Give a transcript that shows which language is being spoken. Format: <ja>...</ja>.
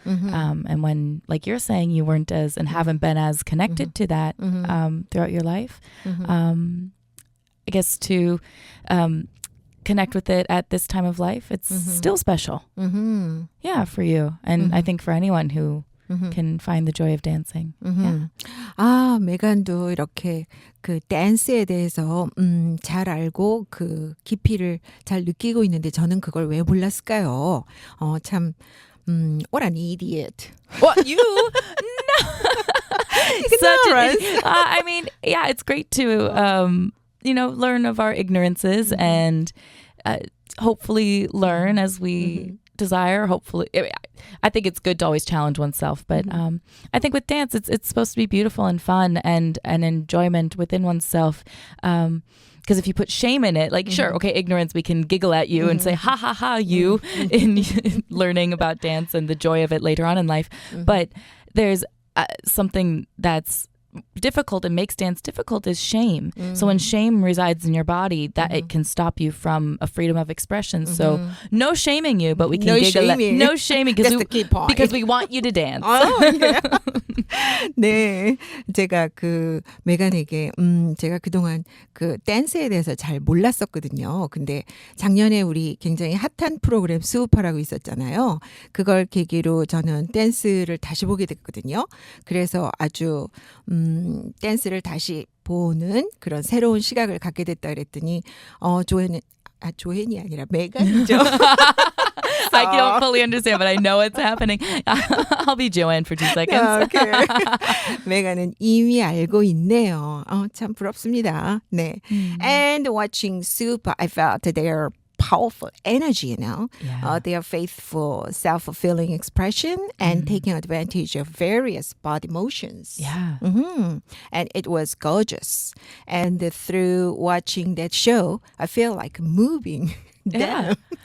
<en>And when, like you're saying, you weren't as and haven't been as connected to that throughout your life, I guess to connect with it at this time of life, it's still special. Yeah, for you. And I think for anyone who can find the joy of dancing. Yeah.</en> <ko>아, 메간도 이렇게 그 댄스에 대해서 잘 알고 그 깊이를 잘 느끼고 있는데 저는 그걸 왜 몰랐을까요?</ko> <en>참 what an idiot. What you? No. I mean, yeah, it's great to learn of our ignorances and hopefully learn as we desire. Hopefully, I think it's good to always challenge oneself. But I think with dance, it's supposed to be beautiful and fun and an enjoyment within oneself. Because if you put shame in it, like, sure, okay, ignorance, we can giggle at you and say, ha, ha, ha, you, in learning about dance and the joy of it later on in life. But there's something that's difficult and makes dance difficult is shame. So when shame resides in your body, that it can stop you from a freedom of expression. So no shaming you, but we can giggle at no shaming because we want you to dance.</en> <ko>네, 제가 그 메간에게 제가 그동안 그 댄스에 대해서 잘 몰랐었거든요. 근데 작년에 우리 굉장히 핫한 프로그램 수우파라고 있었잖아요. 그걸 계기로 저는 댄스를 다시 보게 됐거든요. 그래서 아주 댄스를 다시 보는 그런 새로운 시각을 갖게 됐다 그랬더니 조앤이 아니라 메간이죠.</ko> <en>I don't fully understand, but I know it's happening. I'll be Joanne for 2 seconds. Okay.</en> <ko>메간은 이미 알고 있네요. 참 부럽습니다. 네.</ko> <en>And watching Super, I felt their powerful energy, you know. Yeah. Their faithful, self-fulfilling expression and taking advantage of various body motions. Yeah. And it was gorgeous. And through watching that show, I feel like moving them.</en>